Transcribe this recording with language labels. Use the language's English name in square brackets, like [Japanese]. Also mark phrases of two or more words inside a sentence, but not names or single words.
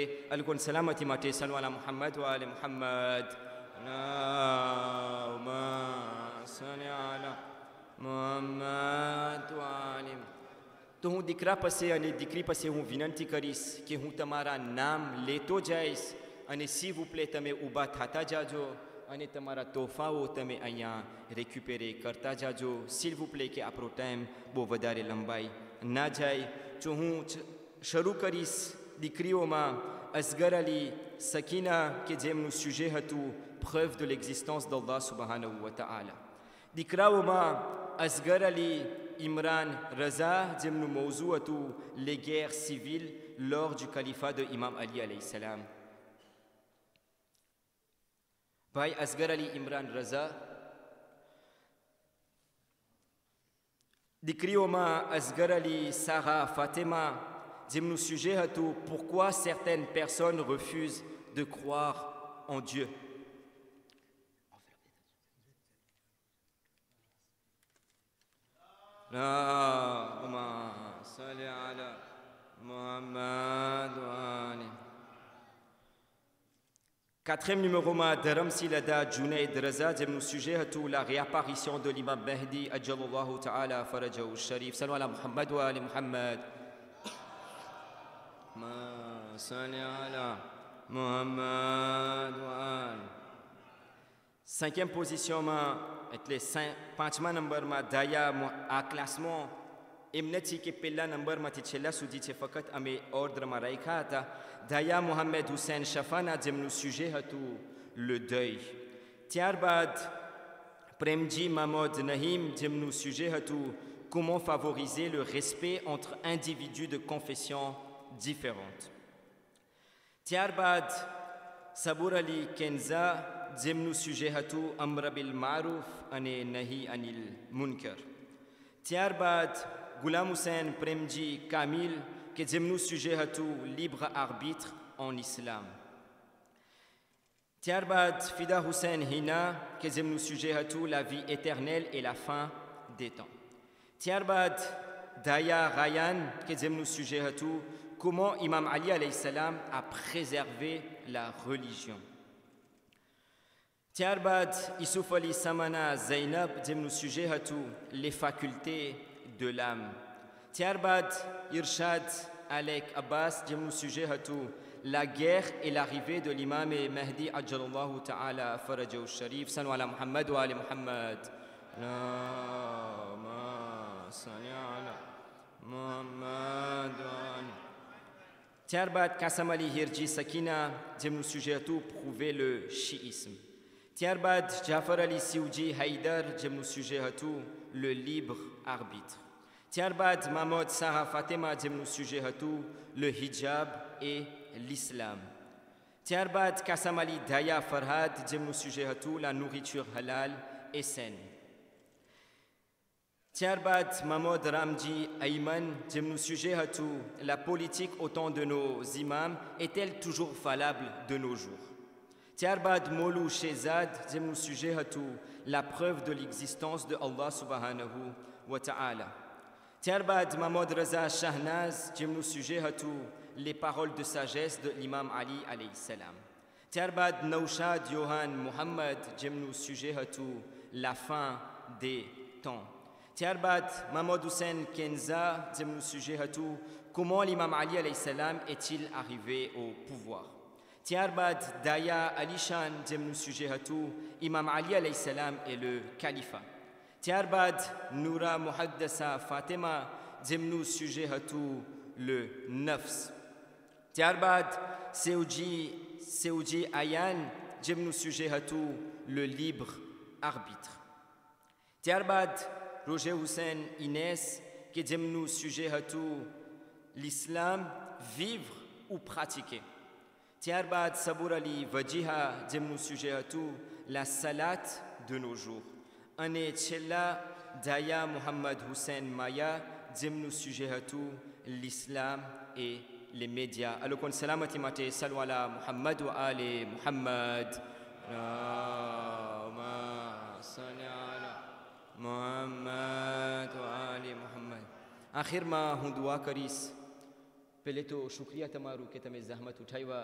[Gujarati] આ લોકોની સલામતી માટે [Arabic] صلوا على محمد وآل محمد. [Gujarati] તો હું દીકરા પાસે અને દીકરી પાસે હું વિનંતી કરીશ કે હું તમારા નામ લેતો જઈશ અને [French] s'il vous plaît [Gujarati] તમે ઊભા થતા જાજો અને તમારા તોહફાઓ તમે અહીંયા રેક્યુપેરે કરતા જાજો. [French] s'il vous plaît [Gujarati] કે આપણો ટાઈમ બહુ વધારે લંબાઈ ના જાય. જો હું શરૂ કરીશ દીકરીઓમાં અસગર અલી સકીના કે જેમનું સુજે હતું [French] preuve de l'existence d'Allah [Arabic] سبحانه وتعالى. [French] દીકરાઓમાં અસગર અલી ઇમરાન રઝા [Gujarati] જેમનું મૌઝૂ હતું [French] les guerres civiles lors du califat de Imam Ali [Arabic] عليه السلام. [Gujarati] ભાઈ અસગર અલી ઇમરાન રઝા. [French] દીકરીઓમાં અસગર અલી સારા ફાતેમા [Gujarati] જેમનું સુજે હતું [French] pourquoi certaines personnes refusent de croire en Dieu. [Arabic] اللهم صل على محمد وآل. [French] Quatrième numéro ma Dharam Silada Junaid Raza [Gujarati] જેમનું sujet હતું [French] la réapparition de l'imam Mahdi [Arabic] عجل الله تعالى فرجه الشريف. صلوا على محمد وآل محمد. ما صل على محمد وآل. [French] Cinquième position [Gujarati] ma એટલે પાંચમા નંબરમાં દાયા આ ક્લાસમાં એમ નથી કે પહેલા નંબરમાંથી છેલ્લા સુધી છે, ફક્ત અમે ઓર્ડરમાં રાખ્યા હતા. દાયા મોહમ્મદ હુસૈન શફાના જેમનું સુજે હતું [French] le deuil. ત્યારબાદ પ્રેમજી મામદ નહીમ [Gujarati] જેમનું સુજે હતું [French] comment favoriser le respect entre individus de confessions différentes. [Gujarati] ત્યારબાદ સબુર અલી કેન્ઝા જેમનું સુજે હતું [Arabic] أمر بالمعروف [Gujarati] અને [Arabic] نهي عن المنكر. [Gujarati] ત્યારબાદ ગુલામ હુસૈન પ્રેમજી કામિલ કે જેમનું સુજે હતું [French] libre arbitre en islam. ત્યારબાદ ફિદા હુસૈન હિના [Gujarati] કે જેમનું સુજે હતું [French] la vie éternelle et la fin des temps. [Gujarati] ત્યારબાદ દાયા રાયાન કે જેમનું સુજે હતું [French] comment Imam Ali [Arabic] عليه السلام [French] a préservé la religion. [Gujarati] ત્યારબાદ Yusuf Ali Samana Zainab જેમનું સુજે હતું [French] les facultés de l'âme. ત્યારબાદ Irshad Alek Abbas [Gujarati] જેમનું સુજે હતું [French] la guerre et l'arrivée de l'imam Mahdi [Arabic] عجل الله تعالى فرجه الشريف. صلوا على محمد وآل محمد. اللهم صل على محمد وآل. [Gujarati] ત્યારબાદ કાસમ અલી હિરજી સકીના જેમનું સુજે હતું [French] prouver le chiisme. [Gujarati] ત્યારબાદ જાફર અલી સિવજી હાઈદર જેમનું સુજે હતું [French] le libre arbitre. [Gujarati] ત્યારબાદ મામોદ સાહા ફાતેમા જેમનું સુજે હતું [French] le hijab et l'islam. ત્યારબાદ કાસમ અલી ધાયા ફરહાદ [Gujarati] જેમનું સુજે હતું [French] la nourriture halal et saine. ત્યારબાદ મામોદ રામજી અયમન [Gujarati] જેમનું સુજે હતું [French] la politique au temps de nos imams est-elle toujours valable de nos jours. ત્યારબાદ મોલુ શેઝાદ [Gujarati] જેમનું સુજે હતું [French] la preuve de l'existence de Allah [Arabic] سبحانه وتعالى. [French] ત્યારબાદ મામોદ રઝા શાહનાઝ [Gujarati] જેમનું સુજે હતું [French] les paroles de sagesse de l'imam Ali [Arabic] عليه السلام. [Gujarati] ત્યારબાદ નૌશાદ યોહાન મુહમ્મદ જેમનું સુજે હતું [French] la fin des temps. ત્યારબાદ મામોદ હુસૈન કેન્ઝા [Gujarati] જેમનું સુજે હતું [French] comment l'imam Ali [Arabic] عليه السلام [French] est-il arrivé au pouvoir. [Gujarati] ત્યારબાદ દાયા અલીશાન જેમનું સુજે હતું [French] imam Ali [Arabic] عليه السلام [French] et le califat. [Gujarati] ત્યારબાદ નૂરા મુહદ્દસા ફાતેમા જેમનું સુજે હતું [French] le nafs. [Gujarati] ત્યારબાદ સેઉજી આયાન જેમનું સુજે હતું [French] le libre arbitre. [Gujarati] ત્યારબાદ રોજે હુસૈન ઇનેસ કે જેમનું સુજે હતું [French] l'islam vivre ou pratiquer. ત્યારબાદ સબુર અલી વજીહા [Gujarati] જેમનું સુજે હતું [French] la salat de nos jours. [Gujarati] અને છેલ્લા દાયા મુહમ્મદ હુસૈન માયા જેમનું સુજે હતું [French] l'islam et les médias. [Gujarati] આ લોકોને સલામતી માટે [Arabic] صلوا على محمد وآل محمد. محمد وآل محمد. [Gujarati] આખિરમાં હું દુઆ કરીશ. પહેલે તો શુક્રિયા તમારું કે તમે જહેમત ઉઠાવ્યા.